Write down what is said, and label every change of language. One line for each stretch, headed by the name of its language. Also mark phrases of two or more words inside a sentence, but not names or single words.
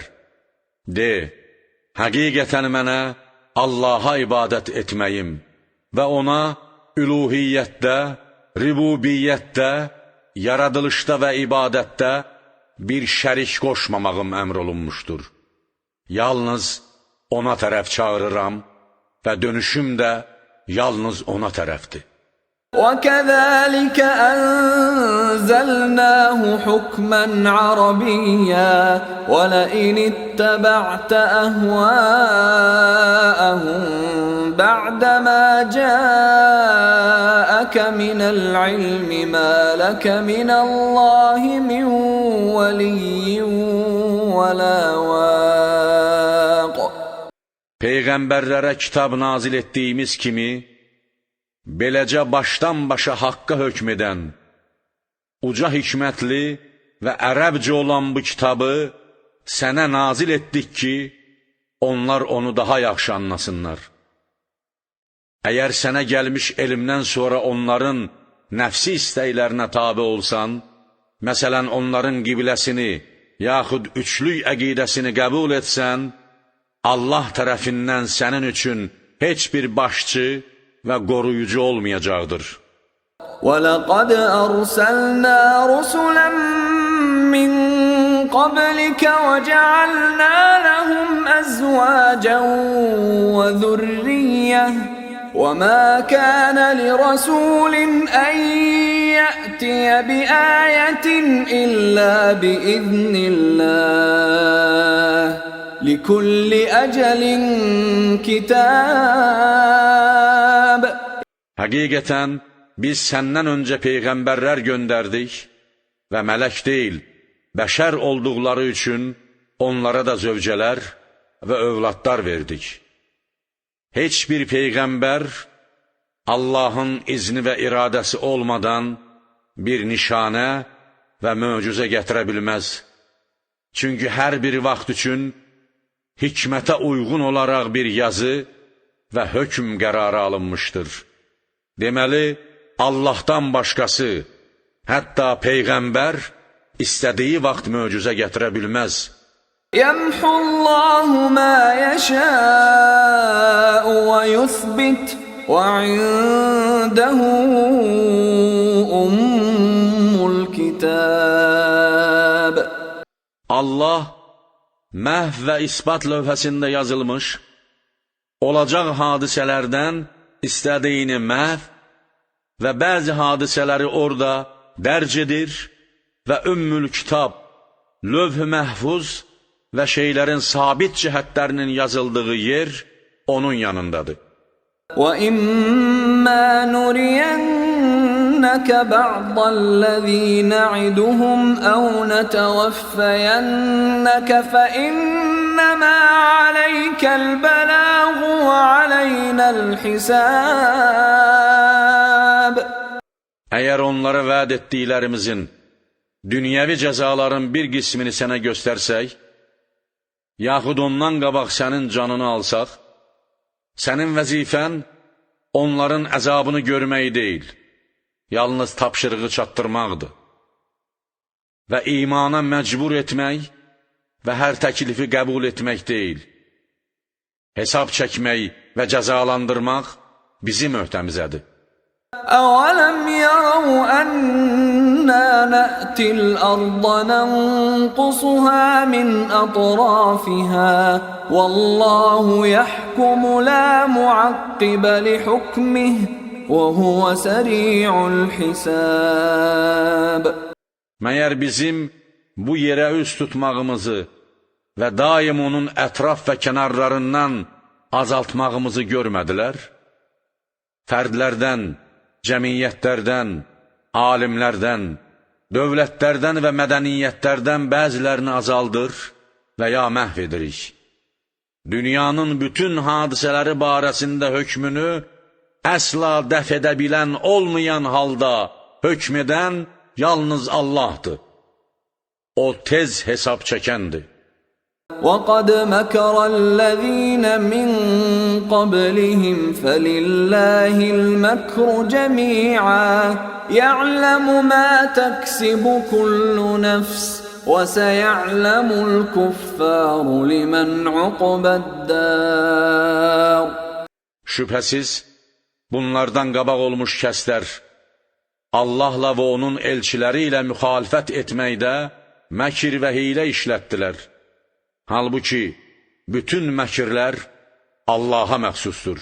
Azerbaijani: De, həqiqətən mənə Allaha ibadət etməyim və ona üluhiyyətdə, ribubiyyətdə, yaradılışda və ibadətdə bir şərik qoşmamağım əmr olunmuşdur. Yalnız ona tərəf çağırıram və dönüşüm də yalnız ona tərəfdir.
Arabic: وَكَذَلِكَ أَنزَلْنَاهُ حُكْمًا عَرَبِيًّا وَلَئِنِ اتَّبَعْتَ أَهْوَاءَهُمْ بَعْدَمَا جَاءَكَ مِنَ الْعِلْمِ مَا لَكَ مِنَ اللَّهِ مِنْ وَلِيٍّ وَلَا وَاقٍ.
Azerbaijani: Peyğəmbərlərə kitab nazil etdiyimiz kimi, beləcə başdan-başa haqqa hökm edən, uca hikmətli və ərəbcə olan bu kitabı sənə nazil etdik ki, onlar onu daha yaxşı anlasınlar. Əgər sənə gəlmiş elmdən sonra onların nəfsi istəklərinə tabi olsan, məsələn, onların qibləsini, yaxud üçlük əqidəsini qəbul etsən, Allah tərəfindən sənin üçün heç bir başçı və qoruyucu olmayacaqdır.
Arabic: وَلَقَدْ أَرْسَلْنَا رُسُلًا مِّن قَبْلِكَ وَجَعَلْنَا لَهُمْ أَزْوَاجًا وَذُرِّيَّةً وَمَا كَانَ لِرَسُولٍ أَن يَأْتِيَ بِآيَةٍ إِلَّا بِإِذْنِ اللَّهِ لِكُلِّ أَجَلٍ كِتَابٌ.
Azerbaijani: Həqiqətən, biz səndən öncə peyğəmbərlər göndərdik və mələk deyil, bəşər olduqları üçün onlara da zövcələr və övladlar verdik. Heç bir peyğəmbər Allahın izni və iradəsi olmadan bir nişanə və möcüzə gətirə bilməz. Çünki hər bir vaxt üçün hikmətə uyğun olaraq bir yazı və hökm qərarı alınmışdır. Deməli, Allahdan başqası, hətta Peyğəmbər istədiyi vaxt möcüzə gətirə bilməz.
Arabic: يَمْحُ اللَّهُ مَا يَشَاءُ وَيُثْبِتُ وَعِندَهُ أُمُّ الْكِتَابِ.
Azerbaijani: Allah məhv və isbat lövhəsində yazılmış, olacaq hadisələrdən istədiyini məhv və bəzi hadisələri orada dərc edir və ümmül kitab, lövh-i məhfuz və şeylərin sabit cəhətlərinin yazıldığı yer onun yanındadır.
Arabic: وَإِمَّا نُرِيَنَّكَ بَعْضَ الَّذِي نَعِدُهُمْ أَوْ نَتَوَفَّيَنَّكَ فَإِنَّمَا عَلَيْكَ الْبَلَاغُ وَعَلَيْنَا الْحِسَابُ.
Azerbaijani: Əgər onlara vəd etdiklərimizin, dünyəvi cəzaların bir qismini sənə göstərsək, yaxud ondan qabaq sənin canını alsaq, sənin vəzifən onların əzabını görmək deyil, yalnız tapşırığı çatdırmaqdır və imana məcbur etmək və hər təklifi qəbul etmək deyil. Hesab çəkmək və cəzalandırmaq bizim öhdəmizədir.
Arabic: أَوَلَمْ يَرَوْا أَنَّا نَأْتِي الْأَرْضَ نَنقُصُهَا مِنْ أَطْرَافِهَا وَاللَّهُ يَحْكُمُ لَا مُعَقِّبَ لِحُكْمِهِ وَهُوَ سَرِيعُ الْحِسَابِ.
Azerbaijani: Məyər bizim bu yerə üz tutmağımızı və daim onun ətraf və kənarlarından azaltmağımızı görmədilər? Fərdlərdən, cəmiyyətlərdən, alimlərdən, dövlətlərdən və mədəniyyətlərdən bəzilərini azaldır və ya məhv edirik. Dünyanın bütün hadisələri barəsində hökmünü əsla dəf edə bilən olmayan halda hökm edən yalnız Allahdır. O tez hesab çəkəndir.
Arabic: وَقَدْ مَكَرَ الَّذِينَ مِنْ قَبْلِهِمْ فَلِلَّهِ الْمَكْرُ جَمِيعًا يَعْلَمُ مَا تَكْسِبُ كُلُّ نَفْسٍ وَسَيَعْلَمُ الْكُفَّارُ لِمَنْ عُقْبَى الدَّارِ.
Azerbaijani: Şübhəsiz, bunlardan qabaq olmuş kəslər Allahla və onun elçiləri ilə müxalifət etməkdə məkir və hiylə işlətdilər. Halbuki, bütün məkirlər Allaha məxsusdur.